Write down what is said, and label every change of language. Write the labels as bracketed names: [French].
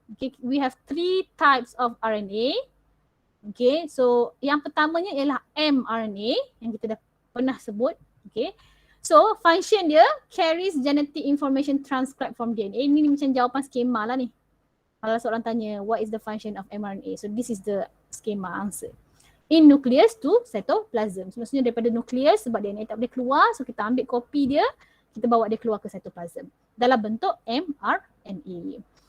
[English] Okay, we have 3 types of RNA. [Malay] Okay, so yang pertamanya ialah mRNA yang kita dah pernah sebut. [English] Okay, so function dia carries genetic information transcribed from DNA. [Malay] Ini macam jawapan skema lah ni. Kalau seorang tanya [English] what is the function of mRNA, so this is the schema answer. In nucleus to cytoplasm. [Malay] So, maksudnya daripada nukleus sebab DNA tak boleh keluar, so kita ambil kopi dia, kita bawa dia keluar ke cytoplasm dalam bentuk mRNA.